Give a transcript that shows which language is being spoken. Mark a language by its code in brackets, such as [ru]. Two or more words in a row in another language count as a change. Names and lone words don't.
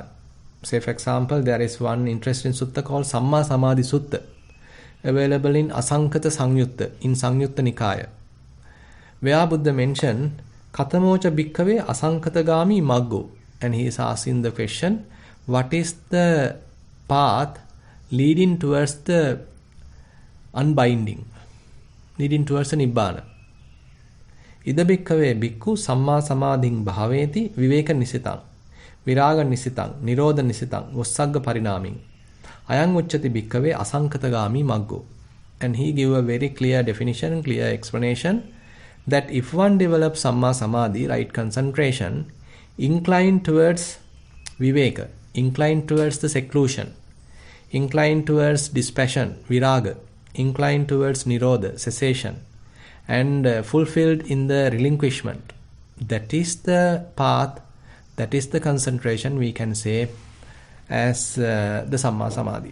[en] Say for example, there is one interesting sutta called Samma Samadhi Sutta, available in Asankata Sangyutta, in Sangyutta Nikaya, where Buddha mentioned [pi] Katamocha Bhikkave Asankatagami Maggo, [en] and he is asking the question, what is the path leading towards the unbinding, leading towards the Nibbana? [pi] Ida bhikkave bhikkhu samma samadhing bhaveti viveka nisitang, viraga nisitang, nirodha nisitang, vossagga parinaming, ayang uchchati bhikkave asankatagami maggo. [en] And he gave a very clear definition, clear explanation, that if one develops [pi] samma samadhi, [en] right concentration, inclined towards viveka, inclined towards the seclusion, inclined towards dispassion, viraga, inclined towards nirodha, cessation, and fulfilled in the relinquishment, that is the path, that is the concentration we can say as the [pi] Samma Samadhi.